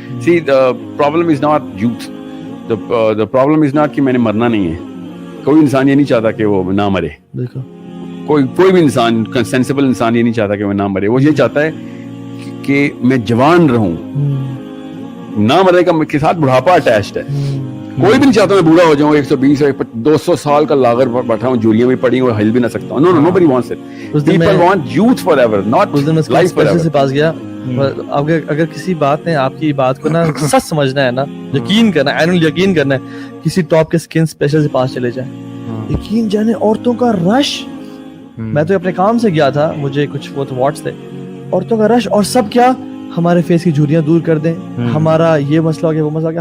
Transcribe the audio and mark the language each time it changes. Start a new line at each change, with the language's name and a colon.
English: See, the problem is not youth. The problem is not
Urdu: کہ میں نے مرنا نہیں ہے. کوئی انسان یہ نہیں چاہتا کہ وہ نہ مرے. کوئی بھی انسان, سینسیبل انسان یہ نہیں چاہتا کہ وہ نہ مرے. وہ یہ چاہتا ہے کہ میں جوان رہوں. نہ مرنے کے ساتھ بڑھاپا اٹیچڈ ہے. کوئی بھی نہیں چاہتا میں بوڑھا ہو جاؤں, 120 200 سال کا لاغر بیٹھا ہوں, جولیاں بھی پڑی ہوں اور ہل بھی نہ سکتا ہوں.
English: No, nobody wants it. People want youth forever, not life forever.
Urdu: سے پاس گیا, اگر کسی بات نے آپ کی بات کو نا سچ سمجھنا ہے نا, یقین کرنا ہے, عین یقین کرنا ہے, کسی ٹاپ کے اسکن اسپیشل سے پاس چلے جائیں. یقین جانے عورتوں کا رش, میں تو اپنے کام سے گیا تھا, مجھے کچھ وہ واٹس تھے, عورتوں کا رش, اور سب کیا ہمارے فیس کی جھریاں دور کر دیں, ہمارا یہ مسئلہ ہو گیا وہ مسئلہ ہو گیا.